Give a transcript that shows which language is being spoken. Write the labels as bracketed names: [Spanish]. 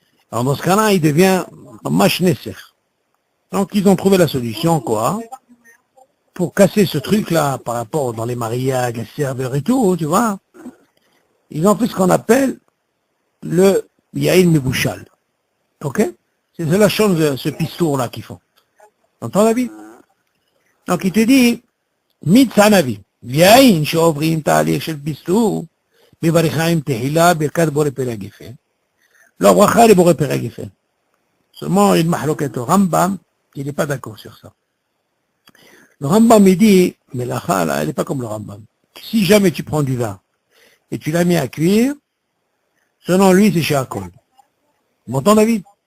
[French] Alors dans ce cas-là, il devient mamash nesser. Donc ils ont trouvé la solution, quoi, pour casser ce truc-là par rapport dans les mariages, les serveurs et tout, tu vois. Ils ont fait ce qu'on appelle le yaïn mebouchal. Ok? C'est la chose de ce pistour-là qu'ils font. T'entends, David? Donc il te dit, mitzanavi. [Hebrew] ויין שעוברים תהליך של פיסטור, מבריכה עם תחילה ברכת בורא פרי הגפן. לא ברכה לבורא פרי הגפן. [French] Seulement une mahloquette au Rambam, il n'est pas d'accord sur ça. Le Rambam, il dit, mais la chala, elle n'est pas comme le Rambam. Si jamais tu prends du vin, et tu l'as mis à cuire, selon lui, c'est chez Akol. M'entends, David?